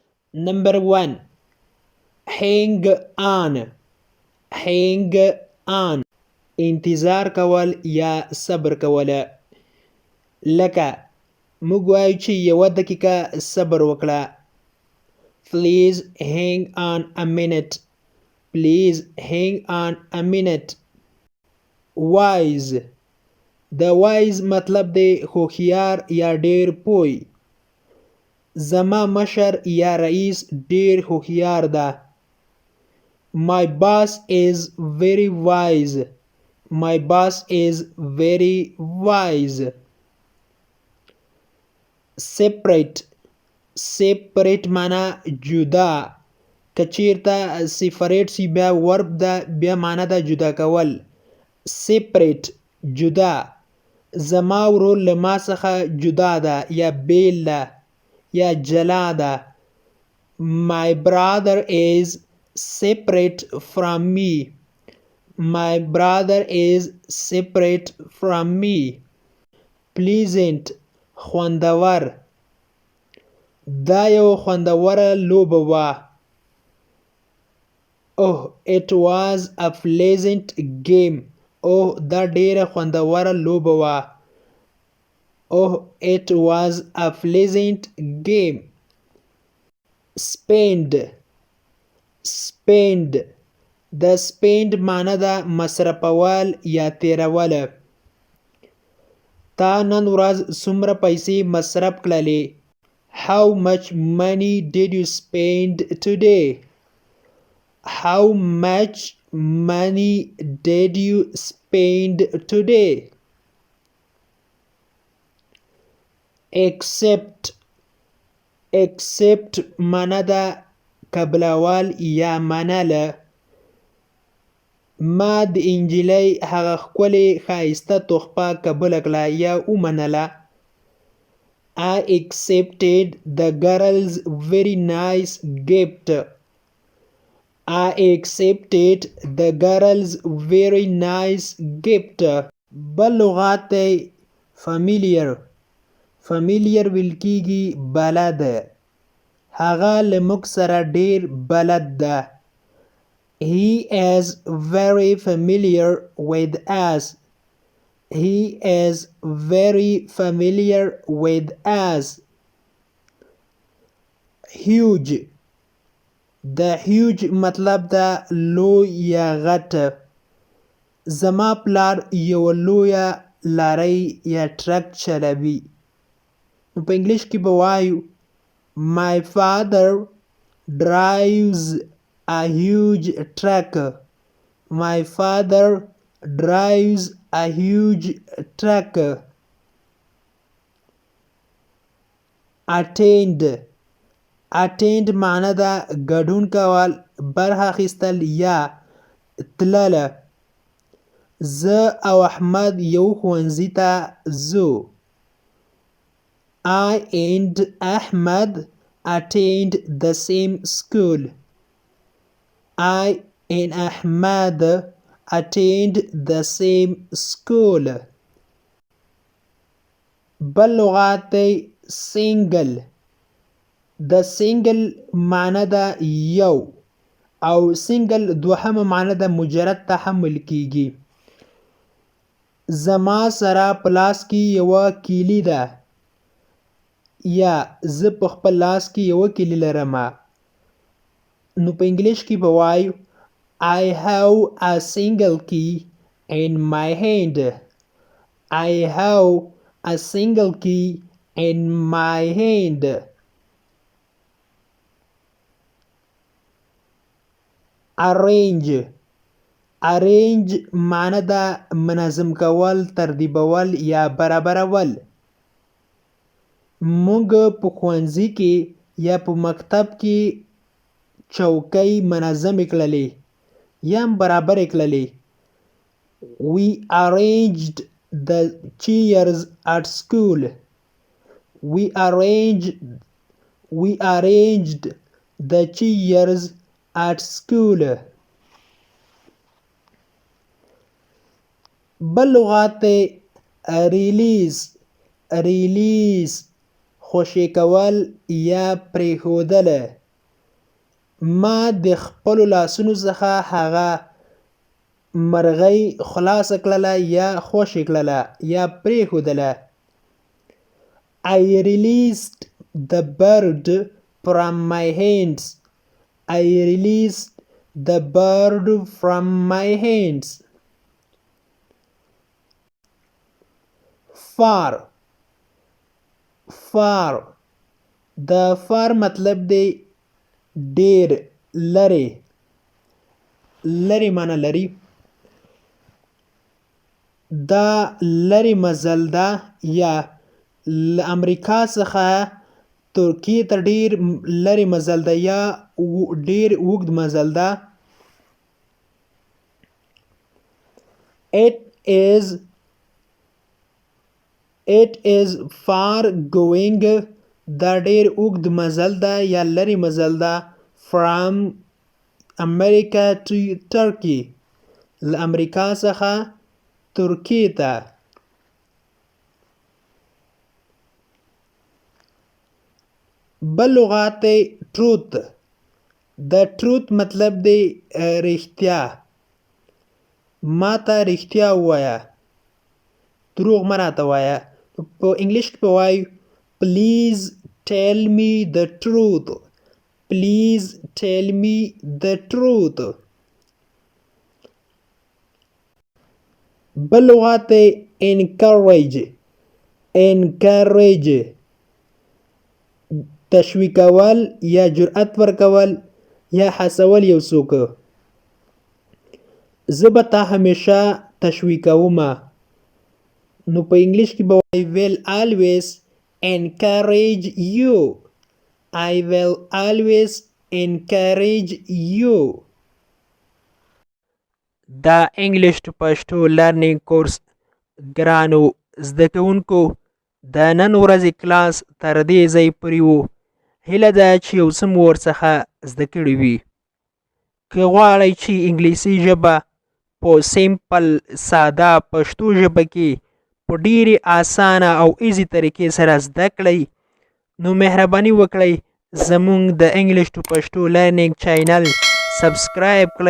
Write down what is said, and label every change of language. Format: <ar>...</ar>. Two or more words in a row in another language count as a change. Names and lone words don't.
<en>Number 1. Hang on. Hang on.</en> <ps>انتظار کول یا صبر کوله. لکه موږ وایو چې یوه دقیقه صبر وکړه.</ps> <en>Please hang on a minute. Please hang on a minute. Wise.</en> <ps>د wise مطلب دی هوښیار یا ډیر پوه. زما مشر یا رئیس ډیر هوښیار ده.</ps> <en>My boss is very wise. My boss is very wise. Separate. Separate</en> <ps>معنا جدا. که چیرته separate سی بیا ورب ده بیا معنا ده جدا کول. Separate جدا. زما ورور له ما څخه جدا ده یا بیل ده یا جلا ده. My brother is separate from me. My brother is separate from me. Pleasant خوندور. دا یو خوندوره لوبه وه.</ps> <en>Oh, it was a pleasant game.</en> <ps>Oh, دا ډیره خوندوره لوبه وه.</ps> <en>Oh, it was a pleasant game. Spend. Spend.</en> <ps>د spend معنی ده مصرفول یا تیرول. تا نن ورځ څومره پیسې مصرف کړلې؟</ps> <en>How much money did you spend today? How much money did you spend today? Accept.</en> <ps>Accept معنی ده قبلول یا منله. ما د انجلۍ هغه ښکلې ښایسته تحفه قبوله کړه یا ومنله.</ps> <en>I accepted the girl's very nice gift. I accepted the girl's very nice gift.</en> <ps>بل لغات دی familiar. familiar ویل کیږي بلد. هغه له موږ سره ډیر بلد ده.</ps> <en>He is very familiar with us. He is very familiar with us.</en> <ps>Huge. د huge مطلب ده لوی یا غټ. زما پلار یو لویه لارۍ یا ټرک چلوي. نو په انګلیش کې به وایو</ps> <en>My father drives a huge truck. My father drives a huge truck. Attend.</en> <ps>Attend معنی ده ګډون کول، برخه اخیستل یا تلله. زه او احمد یو ښوونځي ته ځو.</ps> <en>I and Ahmed attend the same school. I and Ahmed attend the same school.</en> <ps>بل لغات دی single. د single معنی ده یو او single دوهمه معنی ده مجرد تحمل کیږي. زما سره په لاس کې یوه کیلي ده یا زه په خپل لاس کې یوه کیلي لرمه. نو په انګلیش کې به وایو</ps> <en>I have a single key in my hand. I have a single key in my hand. Arrange.</en> <ps>Arrange معنی ده منظم کول، ترتیبول یا برابرول. موږ په ښوونځي کې یا په مکتب کې چوکۍ منظمې کړلې یا برابرې کړلې.</ps> <en>We arranged the chairs at school. We arranged the chairs at school.</en> <ps>بل لغات دی release. release خوشي کول یا پریښودل. ما د خپلو لاسونو څخه هغه مرغۍ خلاصه کړله یا خوشې کړله یا پرېښودله.</ps> <en>I released the bird from my hands. I released the bird from my hands. Far. Far.</en> <ps>د far مطلب دی ډیر لرې. لرې معنی لري. دا لرې مزل ده یا له امریکا څخه ترکیې ته ډیر لرې مزل ده یا ډیر اوږد مزل ده.</ps> <en>It is far going.</en> <ps>دا ډیر اوږد مزل ده یا لرې مزل ده.</ps> <en>From America to Turkey.</en> <ps>له امریکا څخه ترکیې ته. بل لغات دی truth. د truth مطلب دی رښتیا. ما ته رښتیا ووایه. دروغ مه راته وایه. په انګلیش کې به وایو</ps> <en>please tell me the truth. Please tell me the truth.</en> <ps>بل لغات دی encourage. encourage تشویقول یا جرأت ورکول یا هڅول یو څوک. زه به تا همیشه تشویقومه. نو په انګلیش کې به</ps> <en>I will always encourage you. I will always encourage you.</en> <ps>دا</ps> <en>English to Pashto learning course</en> <ps>ګرانو زده کوونکو د نن ورځې کلاس تر دې ځای پورې و. هیله ده چې یو څه مو ورڅخه زده کړي وي. که غواړئ چې انګلیسي ژبه په سیمپل ساده پښتو ژبه کې په ډیرې اسانه او ایزي طریقې سره زده کړئ نو مهرباني وکړئ زموږ د</ps> <en>English to Pashto learning channel subscribe</en> <ps>کړئ.</ps>